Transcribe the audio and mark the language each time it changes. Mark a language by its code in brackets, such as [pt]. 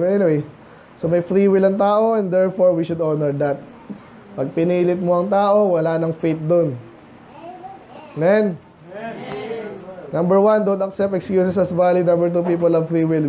[en] Anyway, so [tl] may [en] free will [tl] ang tao [en] and therefore we should honor that. [tl] Pag pinilit mo ang tao, wala nang faith doon. [en] Amen? Number 1, don't accept excuses as valid. Number 2, people have free will.